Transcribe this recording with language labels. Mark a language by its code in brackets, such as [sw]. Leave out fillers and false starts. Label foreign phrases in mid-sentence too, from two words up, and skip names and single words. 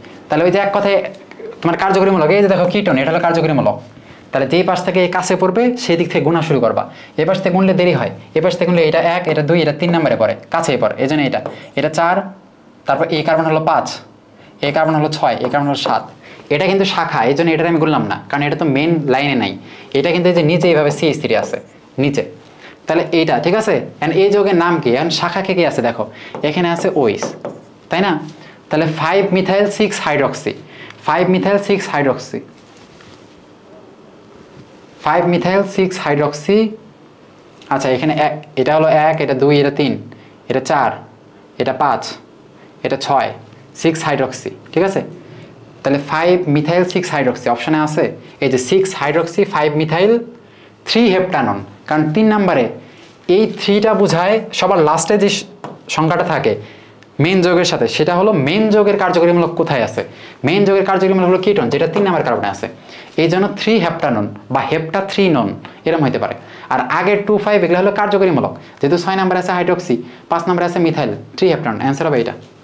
[bn] তাহলে ওই যে এক কথায় তোমার কার্যকরীমূলক, এই যে দেখো কিটোন, এটা হলো কার্যকরীমূলক, তাহলে যেই পাশ থেকে এই কাছে পড়বে সেই দিক থেকে গুণা শুরু করবা, এই পাশ থেকে গুনলে দেরি হয়, এই পাশ থেকে গুনলে এটা 1 এটা 2 এটা 3 নম্বরে পড়ে, কাছেই পড়ে, এই জন্য এটা 4, তারপর এই কার্বন হলো 5, এই কার্বন হলো 6, এই কার্বন হলো 7, এটা কিন্তু শাখা, এই জন্য এটা আমি বললাম না, কারণ এটা তো মেন লাইনে নাই। এটা কিন্তু এই যে নিচে এইভাবে CH3 আছে নিচে, তাহলে এইটা ঠিক আছে। এন্ড এই যৌগের নাম কি, এখন শাখা কে কি আছে দেখো, এখানে আছে OH, তাই না? [en] তাহলে 5-methyl 6-hydroxy, 5-methyl 6-hydroxy, 5-methyl 6-hydroxy। [bn] আচ্ছা এখানে এটা হলো 1, এটা 2, এটা 3, এটা 4, এটা 5, এটা 6, 6-hydroxy, ঠিক আছে। তাহলে [en] 5-methyl 6-hydroxy [bn] অপশনে আছে, এই যে [en] 6-hydroxy 5-methyl 3-heptanone, [bn] কারণ 3 নম্বরে এই 3টা বোঝায় সবার লাস্টে যে সংখ্যাটা থাকে মেন যৌগের সাথে, সেটা হলো মেন যৌগের কার্যকরীমূলক কোথায় আছে। মেন যৌগের কার্যকরীমূলক হলো কিটোন, যেটা 3 নম্বর কার্বনে আছে, এই জন্য 3-heptanone বা হেপ্টা-3-নন এরকম হতে পারে। আর আগের 2-5 এগুলো হলো কার্যকরীমূলক, যেহেতু 6 নম্বরে আছে হাইড্রক্সি, 5 নম্বরে আছে [en] methyl 3-heptanone, [bn] অ্যান্সার হবে এটা।